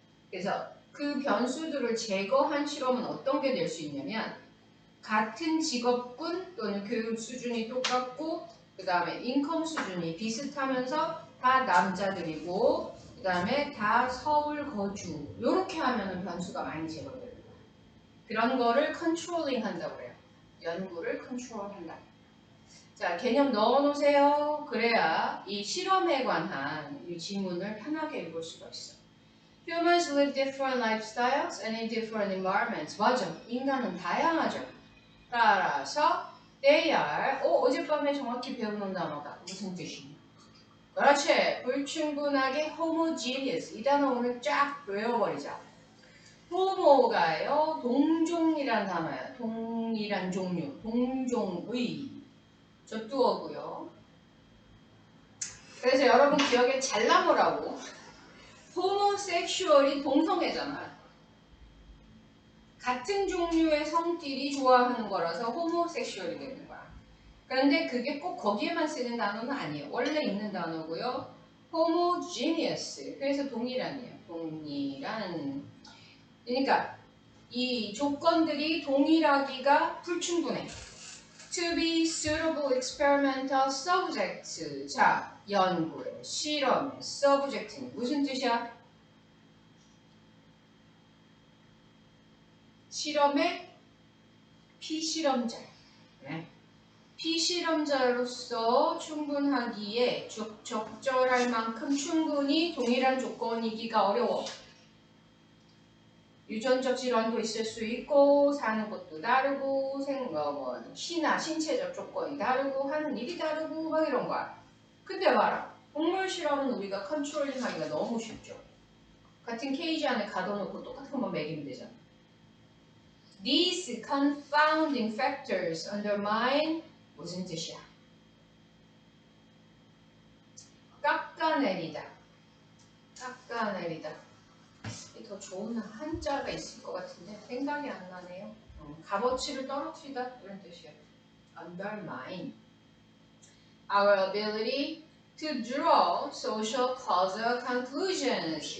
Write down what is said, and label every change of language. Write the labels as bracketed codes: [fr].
[ko] 그래서 그 변수들을 제거한 실험은 어떤 게 될 수 있냐면 같은 직업군 또는 교육 수준이 똑같고 그 다음에 인컴 수준이 비슷하면서 다 남자들이고 그 다음에 다 서울 거주 이렇게 하면 변수가 많이 제거됩니다. 그런 거를 컨트롤링 한다고 그래요. 연구를 컨트롤한다. 자, 개념 넣어놓으세요. 그래야 이 실험에 관한 이 지문을 편하게 읽을 수가 있어. [en] Humans live different lifestyles and in different environments. [ko] 맞아. 인간은 다양하죠. 따라서 [en] they are [ko] 어젯밤에 정확히 배워놓은 단어다. 무슨 뜻이냐? 그렇지. 불충분하게 homogeneous. 이 단어 오늘 쫙 외워버리자. homo가요. 동종이란 단어야. 동일한 종류. 동종의. 저 뚜어고요. 그래서 여러분 기억에 잘 남으라고 homosexual이 동성애잖아. 같은 종류의 성끼리 좋아하는 거라서 호모섹슈얼이 되는 거야. 그런데 그게 꼭 거기에만 쓰는 단어는 아니에요. 원래 있는 단어고요. homogeneous. 그래서 동일한이에요. 동일한. 그러니까 이 조건들이 동일하기가 불충분해. [en] To be suitable experimental subject. [ko] 자, 연구의, 실험의 subject는 무슨 뜻이야? 실험의 피실험자. 네. 피실험자로서 충분하기에 적절할 만큼 충분히 동일한 조건이기가 어려워. 유전적 질환도 있을 수 있고 사는 곳도 다르고 시나 신체적 조건이 다르고 하는 일이 다르고 막 이런 거야. 근데 봐라. 동물 실험은 우리가 컨트롤링 하기가 너무 쉽죠. 같은 케이지 안에 가둬놓고 똑같은 것만 먹이면 되잖아. [en] These confounding factors undermine [ko] 무슨 뜻이야? 깎아내리다. 깎아내리다. 더 좋은 한자가 있을 것 같은데 생각이 안 나네요. 값어치를 떨어뜨리다 이런 뜻이에요. [en] Undermine our ability to draw social causal conclusions.